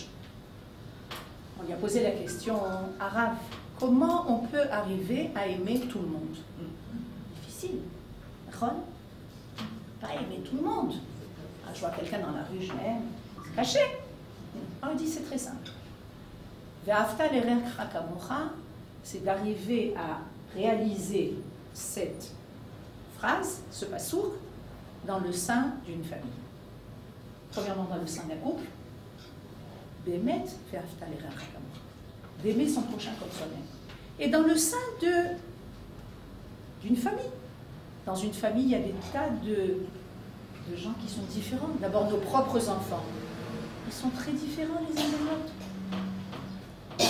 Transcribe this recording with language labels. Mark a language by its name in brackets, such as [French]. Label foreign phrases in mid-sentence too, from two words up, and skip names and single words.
[French] On lui a posé la question, Arav, comment on peut arriver à aimer tout le monde? Difficile. Pas aimer tout le monde. Ah, je vois quelqu'un dans la rue, je l'aime. C'est caché. On dit, c'est très simple. [Hebrew] ואהבת לרעך כמוך, [French] c'est d'arriver à réaliser cette phrase, ce passouk, dans le sein d'une famille. Premièrement, dans le sein d'un couple, [Hebrew] באמת ואהבת לרעך כמוך, [French] d'aimer son prochain comme soi-même. Et dans le sein d'une famille. Dans une famille, il y a des tas de gens qui sont différents. D'abord, nos propres enfants. Ils sont très différents les uns des autres.